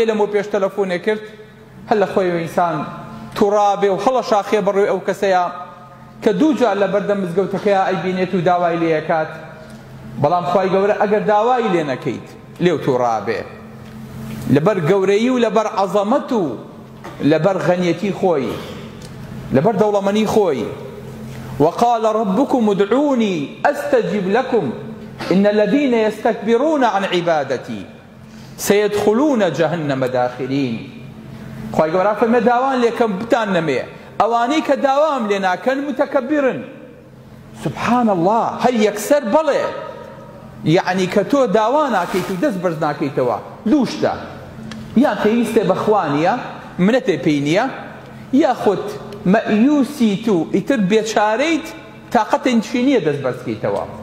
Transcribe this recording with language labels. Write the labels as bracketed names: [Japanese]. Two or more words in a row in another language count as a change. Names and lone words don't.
[Central Kurdish] لەمەوە پێش تەلەفۆنێ کرد هەر لە خۆیەوە ئینسان تووڕابێ و هەڵە شاخێ بەڕووی ئەو کەسەیە کە دوو جار لە بەردەم مزگەوتەکەیە ئەیبینێت و داوای لێ ئەکات بەڵام خوای گەورە ئەگەر داوای لێ نەکەیت لێو تووڕابێ لەبەر گەورەیی و لەبەر عەزەمەت و لەبەر غەنیەتی خۆی لەبەر دەوڵەمەندی خۆی [Arabic] وقال ربكم ادعوني استجب لكم إن الذين يستكبرون عن عبادتي سيدخلون جهنم داخلين [Central Kurdish] خوای گەورە فەرمێ داوان لێکەم بتان نەمێ ئەوانەی کە داوام لێ ناکەن متەکەبرن [Arabic] سبحان الله [Central Kurdish] هەر یەکسەر بەڵێ یعنی کە تۆ داوا ناکەیت و دەست بەرز ناکەیتەوە دوو شتە یان پێویستێ بەخوا نییە منەتێ پێی نییە یاخود مەئیوسیت و ئیتر بێچارەیت تاقەتێکی نییە دەست بەرزکەیتەوە